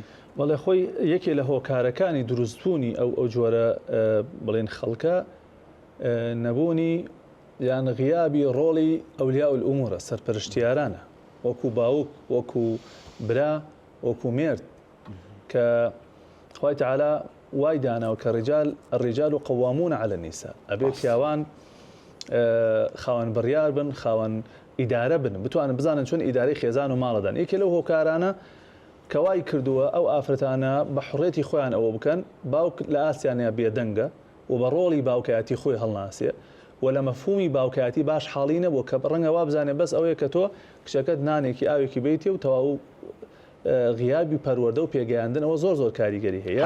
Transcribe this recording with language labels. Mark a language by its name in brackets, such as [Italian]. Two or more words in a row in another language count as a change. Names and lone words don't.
[Central Kurdish] وەڵێ خۆی یەکێ لە هۆکارەکانی دروستبوونی ئەو جۆرە بڵێن خەڵکە نەبوونی یان غیابی ڕۆڵی [Arabic] ئەولیا الئومورە [Central Kurdish] سەرپەرشتیارانە وەکو باوک وەکو برا وەکو مێرد کە خوای تەعالا وای داناوە کە [Arabic] الرجال قوامون على النساء [Central Kurdish] ئەبێ پیاوان خاوەن بڕیار بن خاوەن ئیدارە بن بتوانن بزانن چۆن ئیدارەی خێزان و ماڵەدان یەکێ لەو هۆکارانە کەوای کردووە ئەو ئافرەتانە بە حڕێتی خۆیان ئەوە بکەن باوک لە ئاسیانیا بێدەنگە و بە ڕۆڵی باوکایەتی خۆی هەڵناسێ و لە مەفهومی باوکایەتی باش حاڵی نەبوو کە ڕەنگە وا بزانێ بەس ئەوەیە کە تۆ کچەکەت نانێکی ئاوێکی بیتی و تەواو غیابی پەروەردە و پێگەیاندنەوە زۆر کاریگەری هەیە